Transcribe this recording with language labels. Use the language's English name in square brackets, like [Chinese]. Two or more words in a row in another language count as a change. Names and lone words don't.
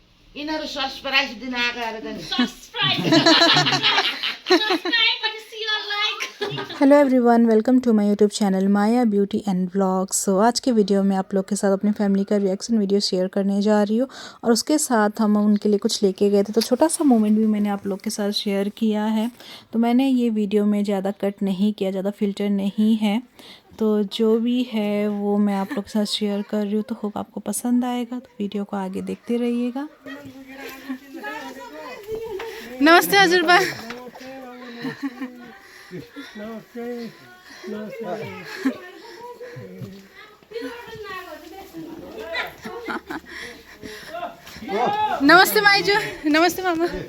[Nepali] यिनीहरू सरप्राइज दिन आएको अरे त नि [English] hello everyone, welcome to my YouTube channel Maya Beauty and Vlogs. [Hindi] सो आज के वीडियो में आप लोग के साथ अपनी फैमिली का [English] reaction video [Hindi] शेयर करने जा रही हूँ और उसके साथ हम उनके लिए कुछ लेके गए थे, तो छोटा सा मोमेंट भी मैंने आप लोग के साथ शेयर किया है। तो मैंने ये वीडियो में ज़्यादा कट नहीं किया, ज़्यादा फिल्टर नहीं है, तो जो भी है वो मैं आप लोग के साथ शेयर कर रही हूँ। तो होप आपको पसंद आएगा, तो वीडियो को आगे देखते रहिएगा। [Nepali] नमस्ते हजुरबा। नमस्ते माइजू। नमस्ते मामा।